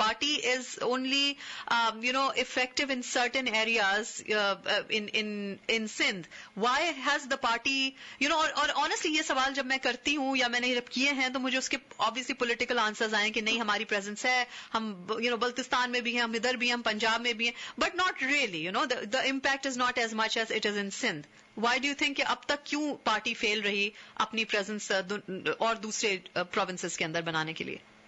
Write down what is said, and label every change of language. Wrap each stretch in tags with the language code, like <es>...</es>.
<en>Party is only effective in certain areas in Sindh. Why has the party</en> <hi>और honestly ये सवाल जब मैं करती हूँ या मैंने जब किए हैं तो मुझे उसके</hi> <en>obviously political answers</en> <hi>आए कि नहीं हमारी presence है, हम बल्तिस्तान में भी हैं, हम इधर भी हैं, हम पंजाब में भी हैं,</hi> <en>but not really. The impact is not as much as it is in Sindh. Why do you think</en> <hi>कि अब तक क्यों पार्टी फेल रही अपनी प्रेजेंस और दूसरे प्रोविंसेस के अंदर बनाने के लिए?</hi>